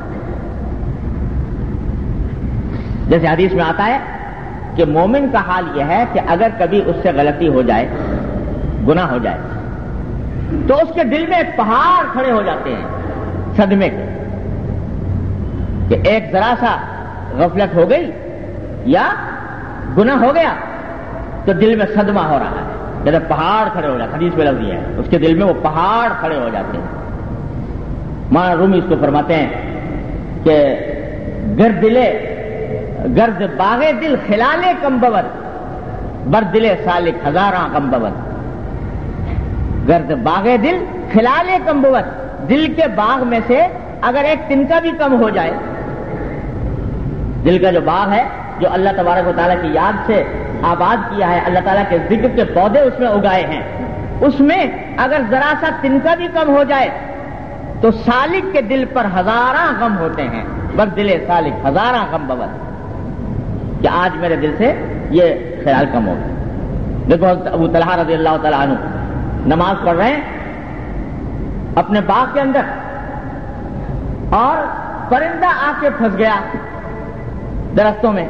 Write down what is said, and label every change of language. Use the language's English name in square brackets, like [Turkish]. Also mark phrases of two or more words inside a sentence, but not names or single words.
[Urdu] جیسے حدیث میں آتا ہے کہ مومن کا حال یہ ہے کہ اگر کبھی اس سے غلطی ہو جائے، گناہ ہو جائے، تو اس کے دل میں ایک پہاڑ کھڑے ہو جاتے ہیں صدمے کے، کہ ایک ذرا سا غفلت ہو گئی یا گناہ ہو گیا تو دل میں صدمہ ہو رہا ہے، جیسے پہاڑ کھڑے ہو جاتے ہیں۔ حدیث میں لفظ یہ ہے، اس کے دل میں وہ پہاڑ کھڑے ہو جاتے ہیں۔ مولانا رومی اس کو فرماتے ہیں کہ [Persian] گرد باغ دل خلالے کم بود، بر دل سالک ہزاراں کم بود۔ گرد باغ دل خلالے کم بود، [Urdu] دل کے باغ میں سے اگر ایک تنکا بھی کم ہو جائے، دل کا جو باغ ہے جو اللہ تبارک و تعالیٰ کی یاد سے آباد کیا ہے، اللہ تعالیٰ کے ذکر کے پودے اس میں اگائے ہیں، اس میں اگر ذرا سا تنکا بھی کم ہو جائے تو سالک کے دل پر ہزاراں غم ہوتے ہیں، [Persian] بر دل سالک ہزاراں غم بود، [Urdu] کہ آج میرے دل سے یہ خیال کم ہو گیا۔ دیکھو ابو طلحہ [Arabic] رضی اللہ تعالیٰ عنہ [Urdu] نماز پڑھ رہے ہیں اپنے باغ کے اندر، اور پرندہ آ کے پھنس گیا درختوں میں۔